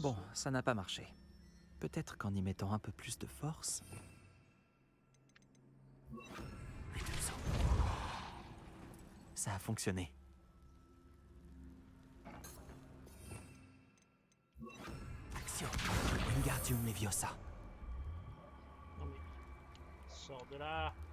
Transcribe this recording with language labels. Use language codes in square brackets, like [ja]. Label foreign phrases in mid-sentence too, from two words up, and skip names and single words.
[fr] Bon, ça n'a pas marché. Peut-être qu'en y mettant un peu plus de force... Ça a fonctionné. Action. Wingardium Leviosa. Non mais... Sors de là.